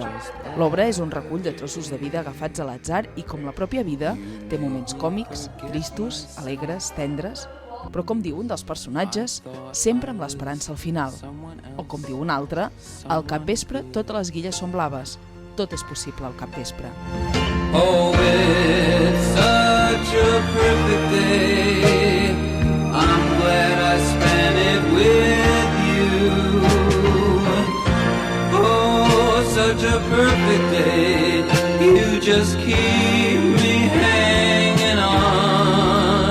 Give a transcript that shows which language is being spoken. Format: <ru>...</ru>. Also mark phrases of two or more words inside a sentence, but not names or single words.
<ca>L'obra és un recull de trossos de vida agafats a l'atzar i, com la pròpia vida, té moments còmics, tristos, alegres, tendres, però, com diu un dels personatges, sempre amb l'esperança al final. O, com diu un altre, al capvespre totes les guilles són blaves. Tot és possible al capvespre.</ca> <en>Oh, it's such a perfect day. I'm glad I spent it with you. Oh, such a perfect day. You just keep me hanging on.</en>